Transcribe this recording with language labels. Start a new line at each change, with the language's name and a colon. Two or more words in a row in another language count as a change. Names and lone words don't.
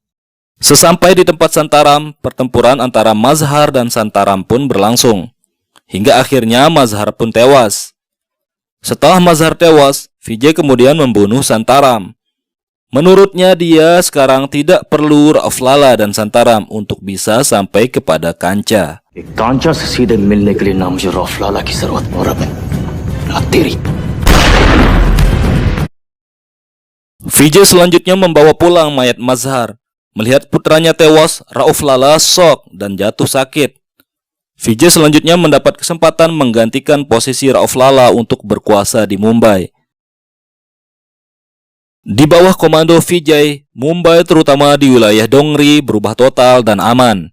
Indonesian: Sesampai di tempat Santaram, pertempuran antara Mazhar dan Santaram pun berlangsung. Hingga akhirnya Mazhar pun tewas. Setelah Mazhar tewas, Vijay kemudian membunuh Santaram. Menurutnya dia sekarang tidak perlu Rauf Lala dan Santaram untuk bisa sampai kepada Kancha.
Hindi: कांचा से सीधे मिलने के लिए ना मुझे रौफ लाला की जरूरत और अब ना तेरी।
Indonesian: Vijay selanjutnya membawa pulang mayat Mazhar. Melihat putranya tewas, Rauf Lala shock dan jatuh sakit. Vijay selanjutnya mendapat kesempatan menggantikan posisi Rauf Lala untuk berkuasa di Mumbai. Di bawah komando Vijay, Mumbai terutama di wilayah Dongri berubah total dan aman.